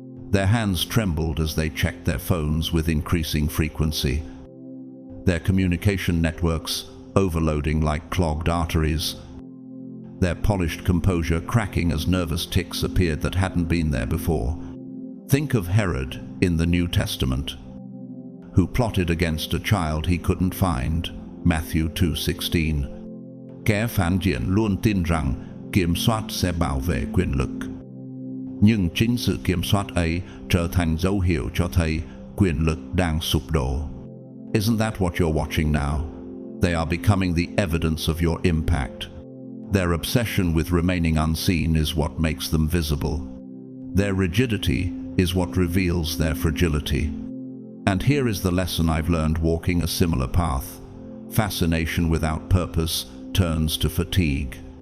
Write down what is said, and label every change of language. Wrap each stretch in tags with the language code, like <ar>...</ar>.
<en>Their hands trembled as they checked their phones with increasing frequency, their communication networks overloading like clogged arteries, their polished composure cracking as nervous tics appeared that hadn't been there before. Think of Herod in the New Testament, who plotted against a child he couldn't find. Matthew 2:16.</en> <vi>Kẻ phản diện luôn tin rằng kiểm soát sẽ bảo vệ quyền lực. Nhưng chính sự kiểm soát ấy trở thành dấu hiệu cho thấy quyền lực đang sụp đổ.</vi> <en>Isn't that what you're watching now? They are becoming the evidence of your impact. Their obsession with remaining unseen is what makes them visible. Their rigidity is what reveals their fragility. And here is the lesson I've learned walking a similar path. Fascination without purpose turns to fatigue.</en>